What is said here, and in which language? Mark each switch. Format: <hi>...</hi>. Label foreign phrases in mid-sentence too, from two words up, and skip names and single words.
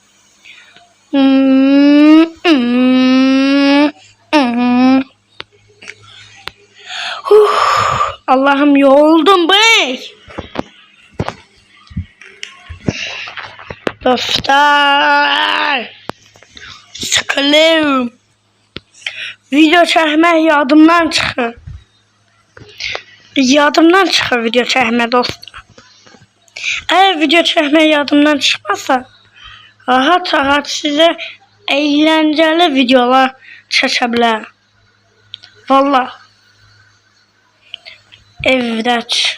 <tr>Allah'ım yoruldum bey. Dostlar. Sıkılıyorum. Video çekmek yadımdan çıkıyor.</tr> <az>Yadımdan çıxır video çəkmə dostlar. Əgər video çəkmə yadımdan çıxmasa, rahat sizə əyləncəli videolar çəkə bilərəm. Vallahi. Evdəç.</az>